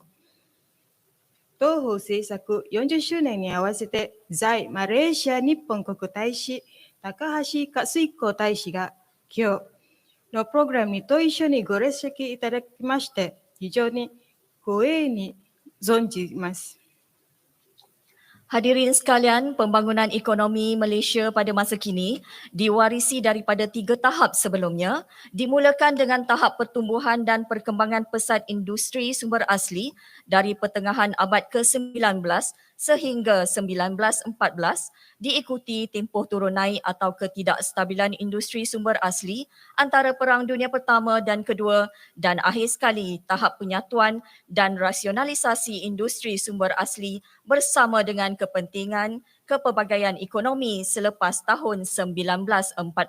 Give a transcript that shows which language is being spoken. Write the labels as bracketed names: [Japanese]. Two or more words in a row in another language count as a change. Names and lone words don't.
[Japanese] 同法制作40周年に合わせて在マレーシア日本国大使高橋克彦大使が今日のプログラムにと一緒にご列席いただきまして非常に光栄に存じます。 [Malay] Hadirin sekalian, pembangunan ekonomi Malaysia pada masa kini diwarisi daripada 3 tahap sebelumnya, dimulakan dengan tahap pertumbuhan dan perkembangan pesat industri sumber asli dari pertengahan abad ke-19 sehingga 1914, diikuti tempoh turun naik atau ketidakstabilan industri sumber asli antara Perang Dunia Pertama dan Kedua dan akhir sekali tahap penyatuan dan rasionalisasi industri sumber asli bersama dengan kepentingan kepelbagaian ekonomi selepas tahun 1945.